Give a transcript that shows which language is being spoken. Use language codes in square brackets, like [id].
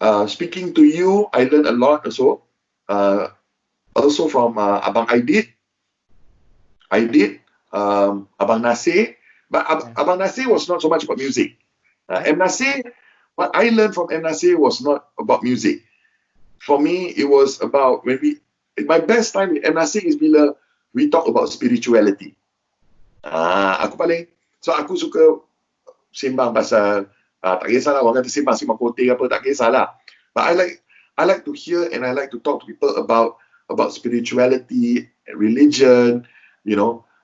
[en] Speaking to you, I learned a lot also. Also from Abang Aidit, Abang Nasir, but Abang Nasir was not so much about music. M. Nasir, what I learned from M. Nasir was not about music. For me, it was about my best time with M. Nasir is bila we talk about spirituality. [ms] Aku suka sembang pasal tak kisahlah orang kata sembang kote apa, tak kisahlah. [en] But I like to hear and I like to talk to people about spirituality, religion, you know.